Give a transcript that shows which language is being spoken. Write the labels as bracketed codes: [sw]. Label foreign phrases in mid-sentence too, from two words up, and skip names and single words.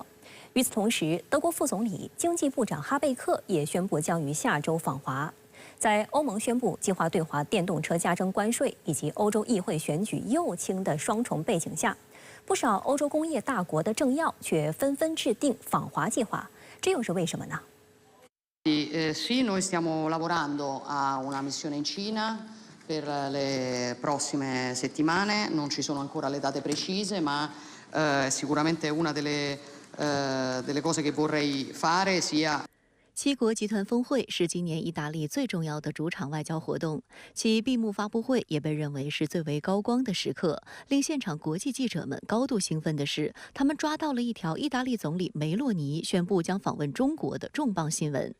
[zh] 与此同时，德国副总理、经济部长哈贝克也宣布将于下周访华。在欧盟宣布计划对华电动车加征关税以及欧洲议会选举右倾的双重背景下，不少欧洲工业大国的政要却纷纷制定访华计划，这又是为什么呢？ [it] Sì, noi stiamo lavorando a una missione in Cina per le prossime settimane, non ci sono ancora le date precise, ma sicuramente una delle cose che vorrei fare sia [zh] 七国集团峰会是今年意大利最重要的主场外交活动，其闭幕发布会也被认为是最为高光的时刻。令现场国际记者们高度兴奋的是，他们抓到了一条意大利总理梅洛尼宣布将访问中国的重磅新闻。